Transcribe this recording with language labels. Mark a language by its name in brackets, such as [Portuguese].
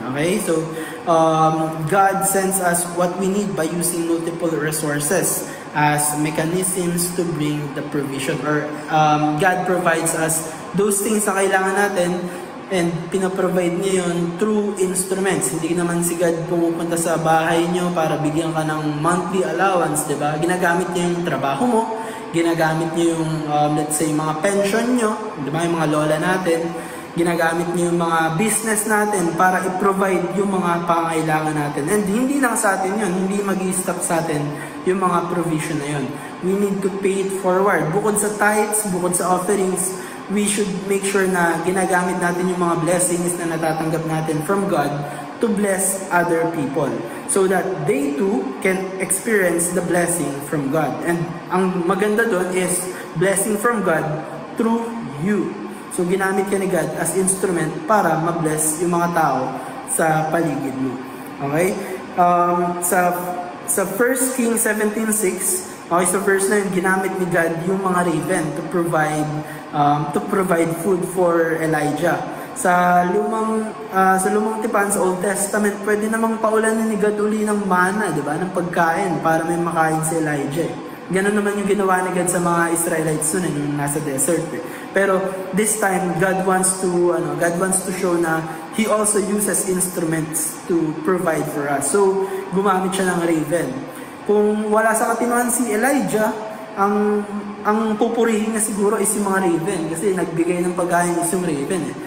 [English] Okay, so God sends us what we need by using multiple resources as mechanisms to bring the provision, or God provides us those things [Filipino] na kailangan natin, [English] and [Filipino] pinaprovide niya yun [English] through instruments. [Filipino] Hindi naman si God pumupunta sa bahay niyo para bigyan ka ng monthly allowance, di ba? Ginagamit niya yung trabaho mo, ginagamit niya yung, [English] let's say, [Filipino] mga pension niyo, di ba? Yung mga lola natin, ginagamit niya yung mga business natin para i-provide yung mga pangailangan natin. And hindi lang sa atin yun, hindi mag-i-stop sa atin yung mga provision na yun. [English] We need to pay it forward. [Filipino] Bukod sa [English] tithes, bukod sa offerings, we should make sure [Filipino] na ginagamit natin yung mga [English] blessings [Filipino] na natatanggap natin [English] from God to bless other people so that they too can experience the blessing from God. And [Filipino] ang maganda doon [English] is blessing from God through you. [Filipino] So ginamit ka ni God as instrument para ma-bless yung mga tao sa paligid mo. Okay? Sa 1 Kings 17:6, okay, so verse 9, ginamit ni God yung mga raven [English] to provide food for Elijah. [Filipino] Sa lumang tipan sa Old Testament, pwede namang paulanan ni God uli ng mana, di ba? Ng pagkain para may makain si Elijah. Ganon naman yung ginawa ni God sa mga Israelites noon yung nasa desert. [English] Pero this time, God wants to show na He also uses instruments to provide for us. [Filipino] So gumamit siya ng raven. Kung wala sa katinuan si Elijah, ang pupurihin niya siguro is yung mga raven kasi nagbigay ng pagkain is yung raven eh.